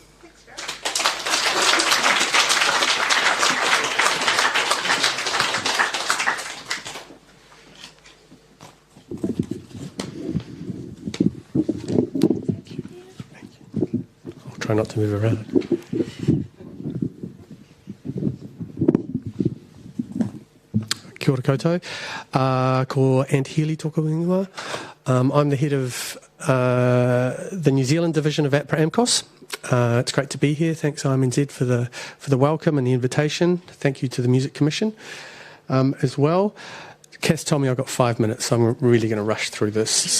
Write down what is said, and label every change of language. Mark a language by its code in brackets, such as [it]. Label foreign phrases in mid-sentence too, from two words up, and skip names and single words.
[en] I'll try not to move around. [mi] Kia ora koutou. Ko Aotearoa tōku ingoa. [en] I'm the head of the New Zealand division of APRA AMCOS. It's great to be here. Thanks IMNZ for the welcome and the invitation. Thank you to the Music Commission as well. Cass told me I've got 5 minutes, so I'm really going to rush through this.